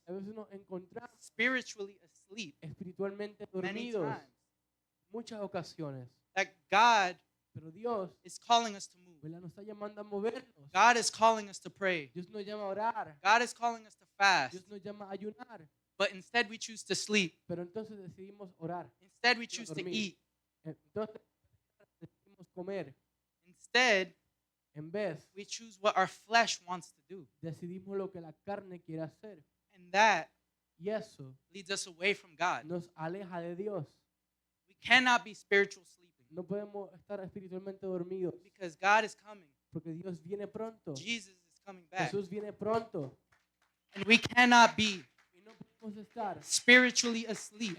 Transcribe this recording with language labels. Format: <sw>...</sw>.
<es>A veces nos encontramos</es> <en>spiritually asleep</en> <es>espiritualmente</es> <en>many</en> <es>dormidos,</es> <en>times.</en> <es>muchas ocasiones.</es> <en>That God</en> <es>Pero Dios,</es> <en>is calling us to move.</en> <es>¿verdad?, nos está llamando a movernos.</es> <en>God is calling us to pray.</en> <es>Dios nos llama a orar.</es> <en>God is calling us to fast.</en> <es>Dios nos llama a ayunar.</es> <en>But instead we choose to sleep.</en> <es>Pero entonces decidimos orar.</es> <en>Instead we choose to</en> <es>dormir.</es> <en>eat.</en> <es>Entonces decidimos comer.</es> <en>Instead</en> <es>En vez,</es> <en>we choose what our flesh wants to do.</en> <es>decidimos lo que la carne quiere hacer.</es> <en>And that</en> <es>Y eso</es> <en>leads us away from God.</en> <es>nos aleja de Dios.</es> <en>We cannot be spiritual sleeping</en> <es>No podemos estar espiritualmente dormidos</es> <en>because God is coming.</en> <es>porque Dios viene pronto.</es> <en>Jesus is coming back.</en> <es>Jesús viene pronto.</es> <en>And we cannot be</en> <es>Y no podemos estar</es> <en>spiritually asleep</en>